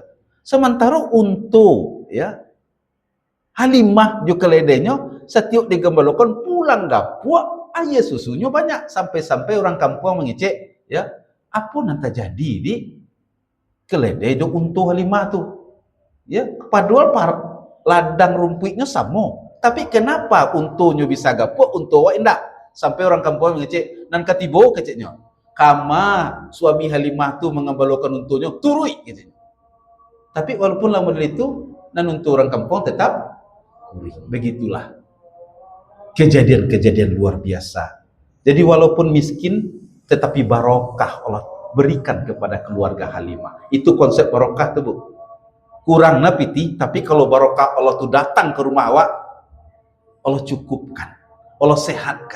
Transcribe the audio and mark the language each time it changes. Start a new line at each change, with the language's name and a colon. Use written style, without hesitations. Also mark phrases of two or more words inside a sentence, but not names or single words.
Indonesian: Sementara untu, ya, Halimah juga keledainya setiap digembalakan pulang dapur, ayah susunya banyak sampai-sampai orang kampung mengecek, ya, apa yang terjadi di keledai do untu Halimah tu. Ya, padahal ladang rumputnya sama. Tapi kenapa untunya bisa gapuk, untu awak enggak? Sampai orang kampung mengecek,
Minangkabau: nan katibo keceknya.
Indonesian: Kama suami Halimah tu mengembalakan untunya, turui gitu. Tapi walaupun lama dari itu, nan untuk orang kampung tetap turui. Begitulah kejadian-kejadian luar biasa. Jadi walaupun miskin, tetapi barokah Allah berikan kepada keluarga Halimah. Itu konsep barokah tu, Bu.
Minangkabau: Kurang napiti,
Indonesian: tapi kalau barokah Allah tu datang ke rumah awak, Allah cukupkan, Allah sehatkan.